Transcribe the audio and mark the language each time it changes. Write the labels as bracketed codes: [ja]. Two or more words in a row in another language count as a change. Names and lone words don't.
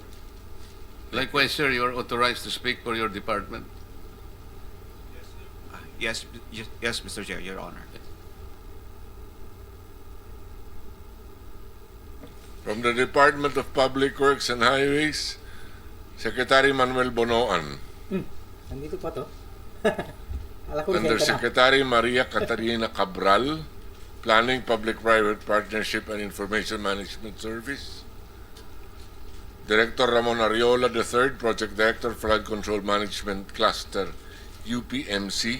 [en] Likewise, sir, you are authorized to speak for your department. Yes, yes, Mr. Chair, Your Honor. From the Department of Public Works and Highways, Secretary Manuel Bonoan. [tl] Nandito pa to. Ala ko resenta na. [en] Undersecretary Maria Catarina Cabral, Planning, Public-Private Partnership and Information Management Service. Director Ramon Ariola III, Project Director, Flood Control Management Cluster, UPMC.